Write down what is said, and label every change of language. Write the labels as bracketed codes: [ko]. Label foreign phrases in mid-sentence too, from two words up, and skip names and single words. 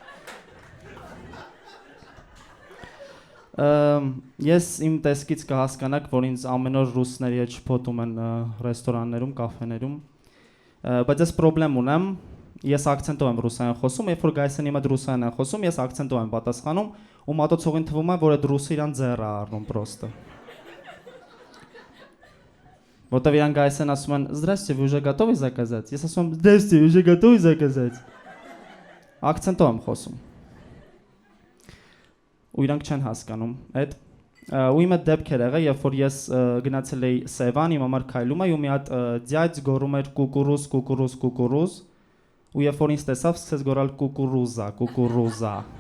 [hy] Ես իմ տեսքից կհասկանաք, որ ինձ ամեն օր ռուսների հետ շփոթում են ռեստորաններում, կաֆեներում։ Բայց ես պրոբլեմ ունեմ, ես ակցենտով եմ ռուսերեն խոսում, երբ որ գայսեն իմ հետ ռուսերեն են խոսում, ես ակցենտով եմ պատասխանում, ու մատուցողին թվում է, որ այդ ռուսը իրան ձեռ է առնում պրոստը։ Որտեվ իրան գայսեն ասում են [ru] «Здравствуйте, вы уже готовы заказать?» [hy] Ես ասում եմ [ru] «Здравствуйте, вы уже готовы заказать?» [hy] Ակցենտով եմ խոսում։ Ու իրանք չեն հասկանում այդ։ Ու իմ այդ դեպքեր եղել, երբ որ ես գնացել էի Սևան, իմ համար քայլում էի ու մի հատ ձյաձ գոռում էր կուկուրուզ, կուկուրուզ, կուկուրուզ, ու երբ որ ինձ տեսավ, սկսեց գոռալ [ru] кукуруза, кукуруза։